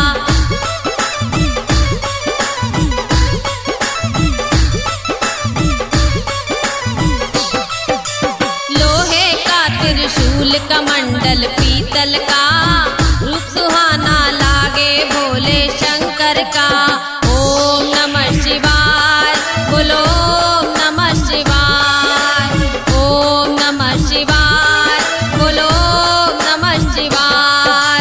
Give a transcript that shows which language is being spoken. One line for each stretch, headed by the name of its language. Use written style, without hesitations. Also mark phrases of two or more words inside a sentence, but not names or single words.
Hindi: लोहे का त्रिशूल कमंडल पीतल का, रूप सुहाना लागे भोले शंकर का।
Sanskrit: ओम नमः शिवाय,
Hindi: बोलो
Sanskrit: ओम नमः शिवाय। ओम नमः शिवाय,
Hindi: बोलो
Sanskrit: ओम नमः शिवाय।